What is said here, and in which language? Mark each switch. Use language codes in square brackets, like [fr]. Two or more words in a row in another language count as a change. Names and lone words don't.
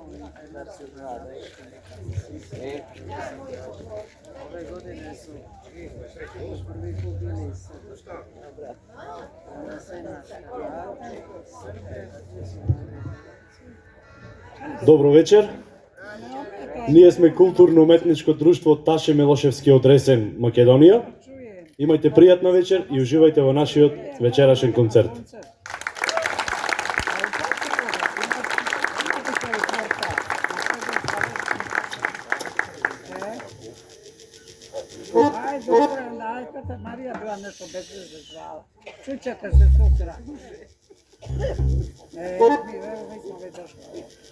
[sr] Ove godine su prvi put bili sa sve naše Hrvate, Srbe, [mk] Добро вечер. Ние сме културно-уметничко друштво Таше Милошевски од Ресен, Македонија. Имајте пријатна вечер и уживајте во нашиот вечерашен концерт. [sr] Ajde, Marija bila nešto bez veze zvala. Čućete se sutra. Mi smo već došli.